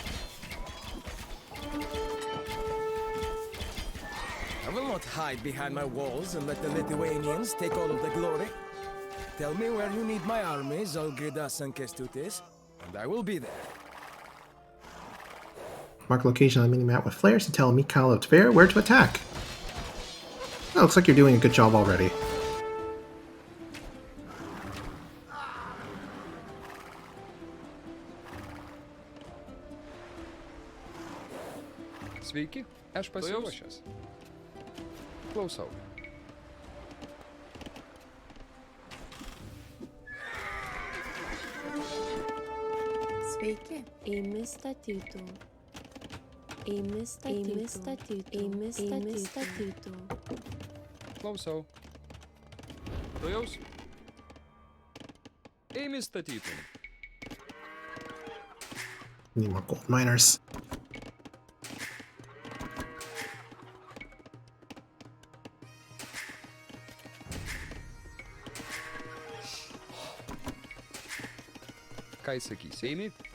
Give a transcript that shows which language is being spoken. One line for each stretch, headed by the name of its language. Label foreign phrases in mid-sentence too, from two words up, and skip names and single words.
English: I will not hide behind my walls and let the Lithuanians take all of the glory. Tell me where you need my armies, Algirdas and Kestutis, and I will be there. Mark location on the minimap with flares to tell Mikhail of Tver where to attack. Oh, looks like you're doing a good job already.
Lithuanian: Sveiki. Aš pasiruošęs. Klausau. Sveiki. Eimi statytum. Eimi statytum. Eimi statytum. Klausau. Tuojaus. Eimi statytum.
English: Need more gold miners.
Lithuanian: Ką įsakysi? Eimi.